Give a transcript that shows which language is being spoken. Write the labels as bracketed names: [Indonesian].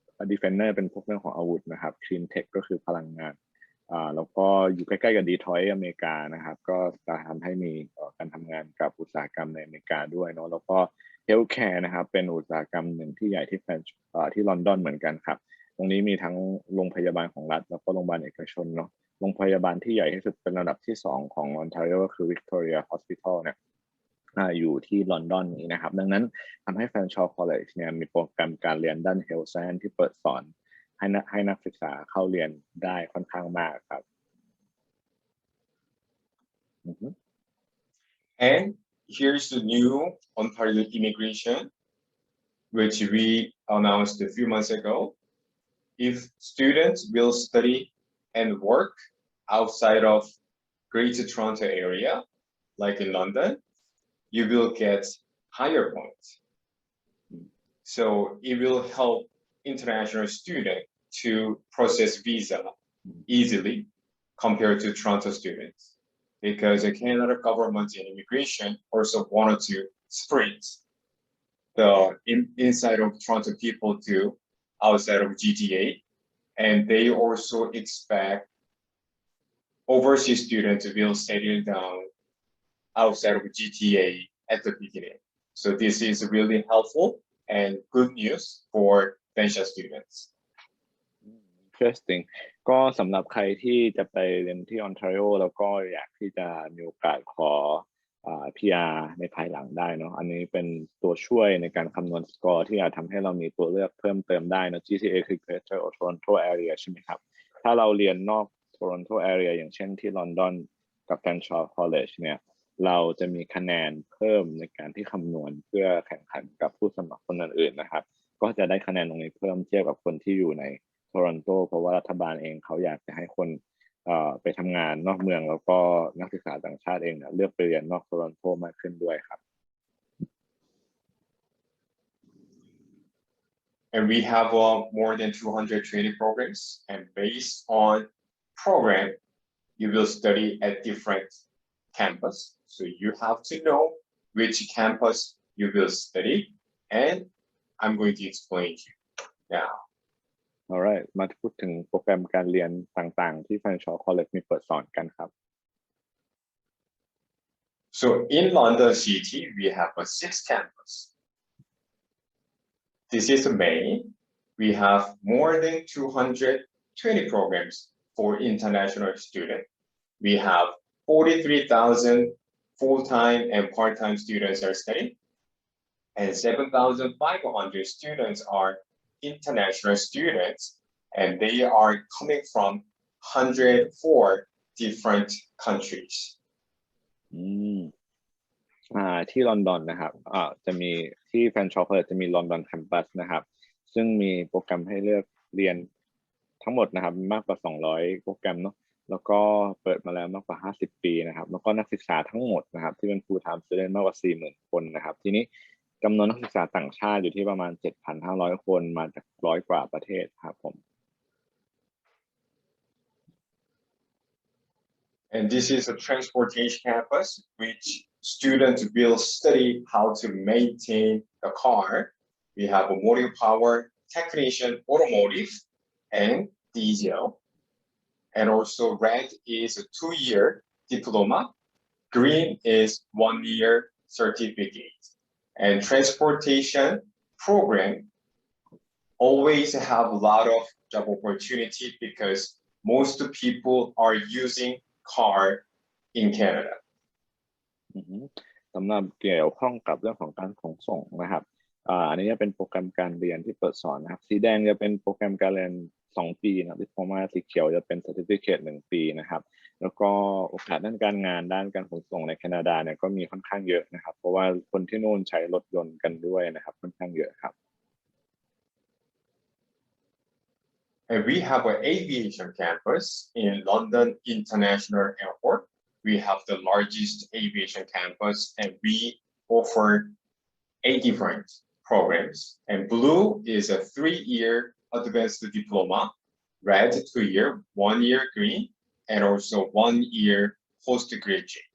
[Thai] Defender เป็นพวกเรื่องของอาวุธนะครับ Clean Tech ก็คือพลังงานแล้วก็อยู่ใกล้ๆกับดีทรอยต์อเมริกานะครับก็จะทำให้มีการทำงานกับอุตสาหกรรมในอเมริกาด้วยเนาะแล้วก็เฮลท์แคร์นะครับเป็นอุตสาหกรรมหนึ่งที่ใหญ่ที่ลอนดอนเหมือนกันครับตรงนี้มีทั้งโรงพยาบาลของรัฐแล้วก็โรงพยาบาลเอกชนเนาะโรงพยาบาลที่ใหญ่ที่สุดเป็นระดับที่2ของออนทาริโอก็คือ Victoria Hospital เนี่ย อยู่ที่ลอนดอนนี้นะครับดังนั้นทำให้ Fanshawe College เนี่ยมีโปรแกรมการเรียนด้าน Health Science ที่เปิดสอนให้นักศึกษาเข้าเรียนได้ค่อนข้างมากครับ [English] And here's the new Ontario immigration, which we announced a few months ago. If students will study and work outside of Greater Toronto area, like in London, you will get higher points. So it will help international students to process visa easily compared to Toronto students. Because the Canada government and immigration also wanted to spread the inside of Toronto people to outside of GTA, and they also expect overseas students will settle down outside of GTA at the beginning. So this is really helpful and good news for Fanshawe students. [Thai] Interesting ก็สำหรับใครที่จะไปเรียนที่ออนทาริโอแล้วก็อยากที่จะมีโอกาสขอPR ในภายหลังได้เนาะอันนี้เป็นตัวช่วยในการคำนวณสกอร์ที่อาจทำให้เรามีตัวเลือกเพิ่มเติมได้นะ GTA คือ Greater Toronto Area ใช่ไหมครับถ้าเราเรียนนอก Toronto Area อย่างเช่นที่ลอนดอน กับ Fanshawe College เนี่ยเราจะมีคะแนนเพิ่มในการที่คำนวณเพื่อแข่งขันกับผู้สมัครคนอื่นๆนะครับก็จะได้คะแนนตรงนี้เพิ่มเทียบกับคนที่อยู่ในโทรอนโตเพราะว่ารัฐบาลเองเขาอยากจะให้คนไปทำงานนอกเมืองแล้วก็นักศึกษาต่างชาติเองเลือกไปเรียนนอกโทรอนโตมากขึ้นด้วยครับ [English] And we have more than 200 training programs, and based on program, you will study at different campus. So you have to know which campus you will study, and I'm going to explain to you now. [Thai] Alright มาพูดถึงโปรแกรมการเรียนต่างๆที่ Fanshawe College มีเปิดสอนกันครับ [English] So in London City, we have 6 campus. This is the main. We have more than 220 programs for international students. We have 43,000 full-time and part-time students are studying, and 7,500 students are international students, and they are coming from 104 different countries. [Thai] ที่ลอนดอนนะครับจะมีที่ Fanshawe College จะมีลอนดอนแคมปัสนะครับซึ่งมีโปรแกรมให้เลือกเรียนทั้งหมดนะครับมากกว่า200โปรแกรมเนาะแล้วก็เปิดมาแล้วมากกว่า50ปีนะครับแล้วก็นักศึกษาทั้งหมดนะครับที่เป็น full time student มากกว่า 40,000 คนนะครับทีนี้จำนวนนักศึกษาต่างชาติอยู่ที่ประมาณ 7,500 คนมาจาก100 กว่าประเทศครับผม [English] And this is a transportation campus, which students will study how to maintain the car. We have a motive power, technician, automotive, and diesel. And also red is a 2-year diploma. Green is 1-year certificate. And transportation program always have a lot of job opportunity because most people are using car in Canada. [Thai] สำหรับเกี่ยวข้องกับเรื่องของการขนส่งนะครับอันนี้จะเป็นโปรแกรมการเรียนที่เปิดสอนนะครับสีแดงจะเป็นโปรแกรมการเรียน2 ปีนะ Diploma สีเขียวจะเป็น Certificate 1 ปีนะครับแล้วก็โอกาสด้านการงานด้านการขนส่งในแคนาดาเนี่ยก็มีค่อนข้างเยอะนะครับเพราะว่าคนที่นู่นใช้รถยนต์กันด้วยนะครับค่อนข้างเยอะครับ [English] And we have an aviation campus in London International Airport. We have the largest aviation campus and we offer 8 different programs. And blue is a 3-year advanced diploma, red 2-year, 1-year green, and also 1-year postgraduate.